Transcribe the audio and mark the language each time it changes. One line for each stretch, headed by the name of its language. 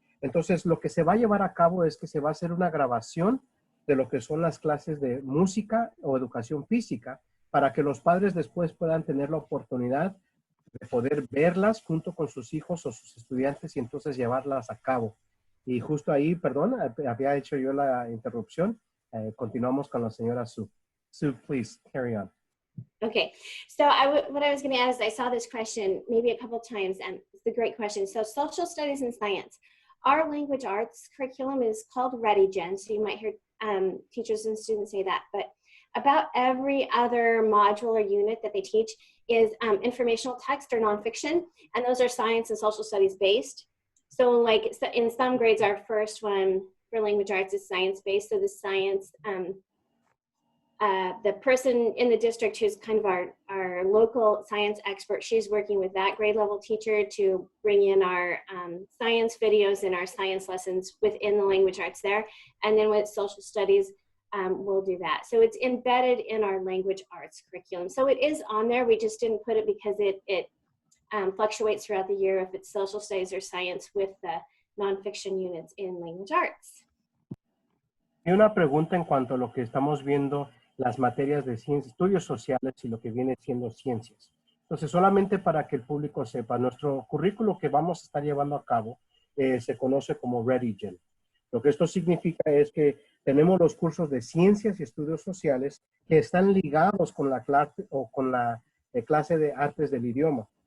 Spanish: Entonces, lo que se va a llevar a cabo es que se va a hacer una grabación de lo que son las clases de música o educación física para que los padres después puedan tener la oportunidad de poder verlas junto con sus hijos o sus estudiantes y entonces llevarlas a cabo. Y justo ahí, perdón, había hecho yo la interrupción. Continuamos con la señora Sue. Sue, please carry on.
English: Okay, so what I was going to add is I saw this question maybe a couple times, and it's a great question. So social studies and science. Our language arts curriculum is called ReadyGen, so you might hear teachers and students say that, but about every other module or unit that they teach is informational text or nonfiction, and those are science and social studies based. So like in some grades, our first one for language arts is science-based, so the science, the person in the district who's kind of our local science expert, she's working with that grade level teacher to bring in our science videos and our science lessons within the language arts there. And then with social studies, we'll do that. So it's embedded in our language arts curriculum. So it is on there, we just didn't put it because it fluctuates throughout the year if it's social studies or science with the nonfiction units in language arts.
Spanish: Y una pregunta en cuanto a lo que estamos viendo, las materias de ciencias, estudios sociales y lo que viene siendo ciencias. Entonces, solamente para que el público sepa, nuestro currículo que vamos a estar llevando a cabo se conoce como ReadyGen. Lo que esto significa es que tenemos los cursos de ciencias y estudios sociales que están ligados con la clase o con la clase de artes del idioma.